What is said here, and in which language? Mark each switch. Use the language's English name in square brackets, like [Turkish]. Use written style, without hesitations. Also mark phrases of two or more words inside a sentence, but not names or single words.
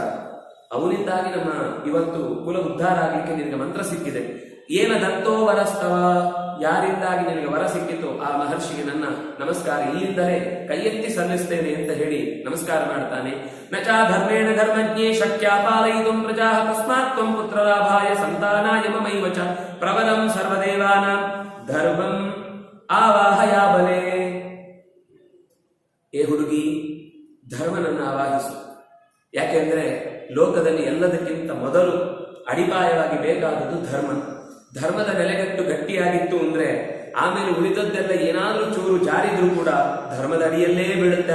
[Kannada] ಅವನಿಂದಾಗಿ ನಮ್ಮ ಇವತ್ತು ಕುಲ ಉದ್ಧಾರ ಆಗಲಿಕ್ಕೆ ನಿನಗೆ ಮಂತ್ರ ಸಿಕ್ಕಿದೆ. [Sanskrit] ಏನ ದತ್ತೋ ವರಸ್ತವ, [Kannada] ಯಾರಿಂದಾಗಿ ನಿನಗೆ ವರ ಸಿಕ್ಕಿತು ಆ ಮಹರ್ಷಿಗೆ ನನ್ನ ನಮಸ್ಕಾರ ಇಲ್ಲಿಂದಲೇ ಕೈ ಎತ್ತಿ ಸಲ್ಲಿಸ್ತೇನೆ ಅಂತ ಹೇಳಿ ನಮಸ್ಕಾರ ಮಾಡ್ತಾನೆ. [Sanskrit] ನಚಾ ಧರ್ಮೇಣ ಧರ್ಮಜ್ಞೇ ಶಕ್ಯ ಪಾಲಯಿತು ಪ್ರಜಾ ತಸ್ಮಾತ್ ತ್ವಂ ಪುತ್ರಲಾಭಾಯ ಸಂತಾನಾಯ ಮಮೈವ ಚ ಪ್ರಬಲಂ ಸರ್ವದೇವಾನಾಂ ಧರ್ಮಂ ಆವಾಹಯಾಬಲೆ. [Kannada] ಏ ಹುಡುಗಿ, ಧರ್ಮನನ್ನು ಆವಾಹಿಸು. ಯಾಕೆಂದ್ರೆ ಲೋಕದಲ್ಲಿ ಎಲ್ಲದಕ್ಕಿಂತ ಮೊದಲು ಅಡಿಪಾಯವಾಗಿ ಬೇಕಾದದ್ದು ಧರ್ಮ. ಧರ್ಮದ ನೆಲೆಗಟ್ಟು ಗಟ್ಟಿಯಾಗಿತ್ತು ಅಂದ್ರೆ ಆಮೇಲೆ ಉಳಿದದ್ದೆಲ್ಲ ಏನಾದ್ರೂ ಚೂರು ಜಾರಿದ್ರೂ ಕೂಡ ಧರ್ಮದ ಅಡಿಯಲ್ಲೇ ಬೀಳುತ್ತೆ.